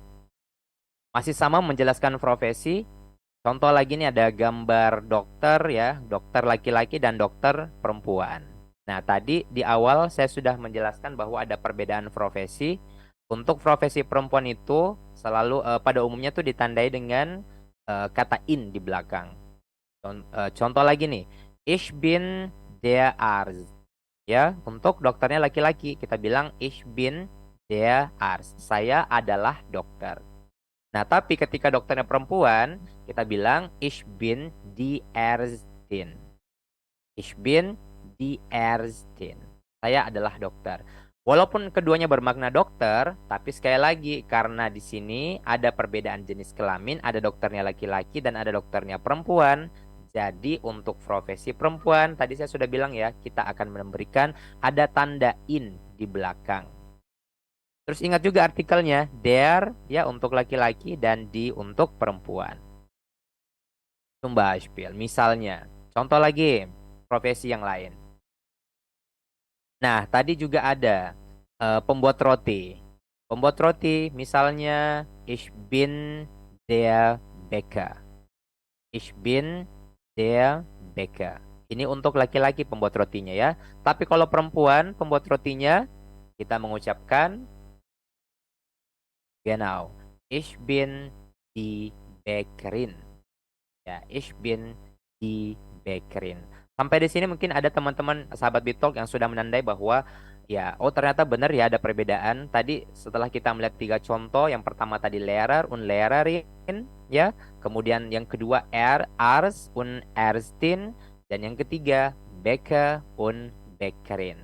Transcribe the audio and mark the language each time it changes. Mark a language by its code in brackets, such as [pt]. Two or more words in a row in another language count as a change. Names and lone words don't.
[id] Masih sama menjelaskan profesi. Contoh lagi nih ada gambar dokter ya, dokter laki-laki dan dokter perempuan. Nah, tadi di awal saya sudah menjelaskan bahwa ada perbedaan profesi. Untuk profesi perempuan itu selalu pada umumnya tuh ditandai dengan kata in di belakang. Contoh lagi nih, [de] ich bin der Arzt. [id] Ya, untuk dokternya laki-laki kita bilang [de] ich bin der Arzt. [id] Saya adalah dokter. Nah, tapi ketika dokternya perempuan, kita bilang [de] ich bin die Ärztin. Ich bin die Ärztin. [id] Saya adalah dokter. Walaupun keduanya bermakna dokter, tapi sekali lagi karena di sini ada perbedaan jenis kelamin, ada dokternya laki-laki dan ada dokternya perempuan. Jadi untuk profesi perempuan, tadi saya sudah bilang ya, kita akan memberikan ada tanda in di belakang. Terus ingat juga artikelnya, der ya untuk laki-laki dan di untuk perempuan. [de] Zum Beispiel, [id] misalnya, contoh lagi profesi yang lain. Nah, tadi juga ada pembuat roti. Pembuat roti, misalnya [de] ich bin der Bäcker. Ich bin der Bäcker. [id] Ini untuk laki-laki pembuat rotinya ya. Tapi kalau perempuan pembuat rotinya, kita mengucapkan genau. [de] Ich bin die Bäckerin. Ya, ich bin die Bäckerin. [id] Sampai di sini mungkin ada teman-teman sahabat Bitalk yang sudah menandai bahwa ya, oh ternyata benar ya ada perbedaan. Tadi setelah kita melihat tiga contoh, yang pertama tadi [de] Lehrer und Lehrerin, [id] ya. Kemudian yang kedua [de] Arzt und Ärztin, [id] dan yang ketiga [de] Bäcker und Bäckerin.